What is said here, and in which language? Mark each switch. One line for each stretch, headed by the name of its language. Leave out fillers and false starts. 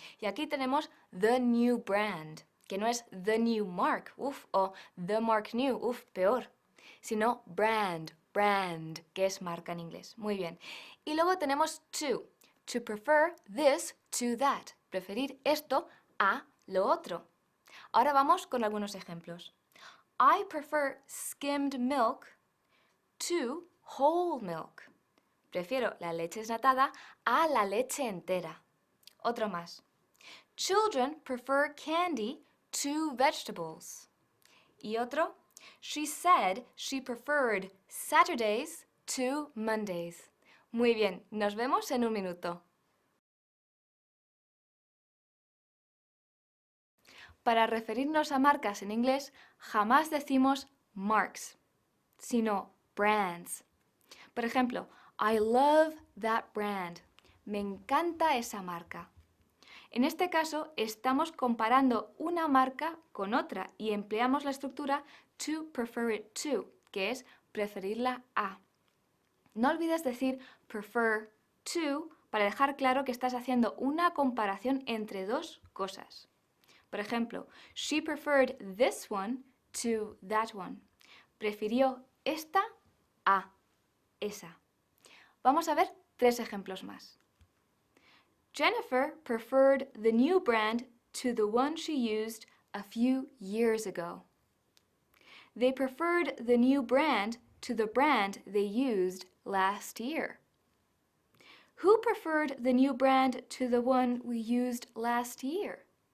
Spanish: Y aquí tenemos the new brand, que no es the new mark, o the mark new, peor, sino brand, que es marca en inglés, muy bien. Y luego tenemos to prefer this to that, preferir esto a lo otro. Ahora vamos con algunos ejemplos.
English: I prefer skimmed milk to whole milk.
Spanish: Prefiero la leche desnatada a la leche entera. Otro más.
English: Children prefer candy to vegetables.
Spanish: Y otro.
English: She said she preferred Saturdays to Mondays.
Spanish: Muy bien, nos vemos en un minuto. Para referirnos a marcas en inglés, jamás decimos marks, sino brands. Por ejemplo,
English: I love that brand.
Spanish: Me encanta esa marca. En este caso, estamos comparando una marca con otra y empleamos la estructura to prefer it to, que es preferirla a. No olvides decir prefer to para dejar claro que estás haciendo una comparación entre dos cosas. Por ejemplo,
English: she preferred this one to that one.
Spanish: Prefirió esta a esa. Vamos a ver tres ejemplos más.
English: Jennifer preferred the new brand to the one she used a few years ago. They preferred the new brand to the brand they used last year. Who preferred the new brand to the one we used last year?